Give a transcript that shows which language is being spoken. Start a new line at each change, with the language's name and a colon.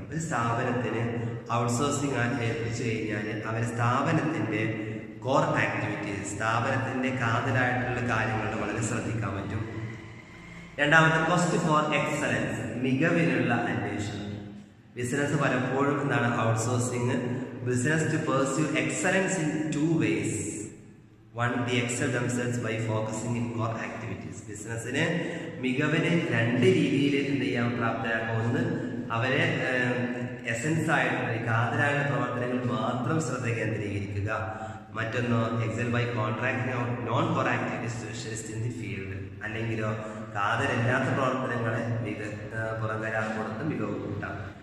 Malayalam: ഒരു സ്ഥാപനത്തിന് ഔട്ട്സോഴ്സിംഗ് ഏൽപ്പിച്ചു കഴിഞ്ഞാൽ അവർ സ്ഥാപനത്തിന്റെ കോർ ആക്ടിവിറ്റീസ്, സ്ഥാപനത്തിന്റെ കാതലായിട്ടുള്ള കാര്യങ്ങൾ വളരെ ശ്രദ്ധിക്കാൻ പറ്റും. രണ്ടാമത്തെ,
English: quest for excellence,
Malayalam: മികവിനുള്ള അന്വേഷണം.
English: business
Malayalam: പലപ്പോഴും എന്താണ്,
English: Outsourcing business to pursue excellence in 2 ways. One, they excel themselves by focusing in core activities.
Malayalam: ബിസിനസ്സിന് മികവിന് 2 രീതിയിൽ എന്ത് ചെയ്യാൻ പ്രാപ്തരാക്കാം. ഒന്ന്, അവരെ എസൻസ് ആയിട്ടുള്ള കാതലായുള്ള പ്രവർത്തനങ്ങൾ മാത്രം ശ്രദ്ധ കേന്ദ്രീകരിക്കുക. മറ്റൊന്നോ,
English: Excel by contract non core activities specialist in the field.
Malayalam: അല്ലെങ്കിലോ കാതലില്ലാത്ത പ്രവർത്തനങ്ങളെ പുറം കരാർ കൊടുത്ത് മികവ് കൂട്ടാം.